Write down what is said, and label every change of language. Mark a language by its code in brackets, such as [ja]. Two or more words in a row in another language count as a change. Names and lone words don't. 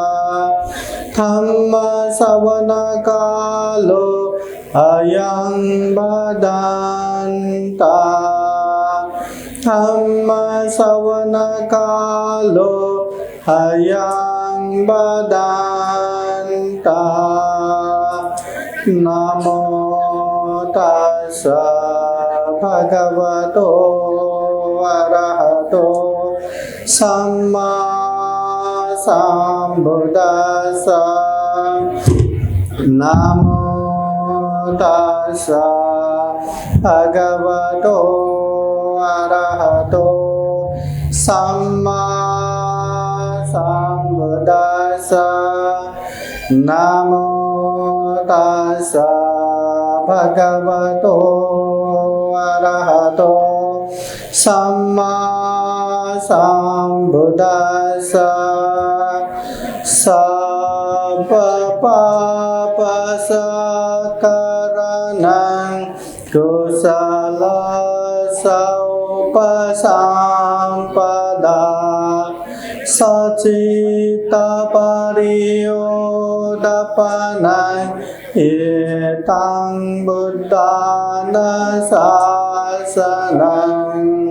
[pi] धम्मश्रवणकालो अयं वदन्तः धम्मश्रवणकालो अयं वदन्तः। नमो तस्सः भगवतो अरहतो सम्मा सम्बुद्दस्स। नमो तस्सः भगवतो अरहतो सम्मा सम्बुद्दस्स। नमो तस्सः भगवतो अरहतो सम्मा सम्बुद्दस्स। सर्वपापसंहरणं कुशलसमुपसम्पदा सच्चित्तपरियोदापनं एतं बुद्धानुशासनं।